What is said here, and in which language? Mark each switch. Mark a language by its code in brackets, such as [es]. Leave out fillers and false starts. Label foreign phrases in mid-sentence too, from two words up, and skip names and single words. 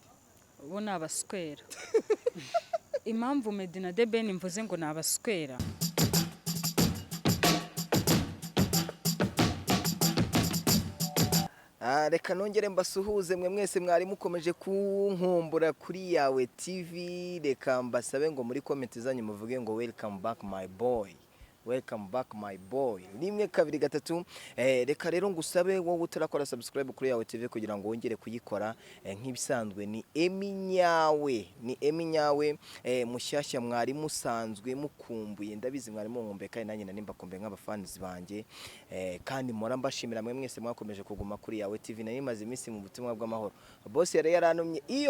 [rw] ubu ni abaswera impamvu Medy na the Ben mvuze ngo ni abaswera reka nongere mbasuhuze mwe mwese mwari mukomeje kunkumbura kuri yawe TV reka mbasabe ngo muri comment zanyu muvuge ngo [en] welcome back my boy welcome back my boy [rw] rimwe kabiri gatatu reka rero ngusabe wowe utarakora subscribe kuri yawe TV kugira ngo wongere kuyikora nk'ibisanzwe ni eminyawe mushyashya mwari musanzwe mukumbuye ndabizi mwari munkumbuye kandi nanjye nani mbakumbuye nk'abafans banjye kandi mpora mbashimira mwe mwese mwakomeje kuguma kuri yawe TV nari maze iminsi mu butumwa bw'amahoro boss yari yarantumye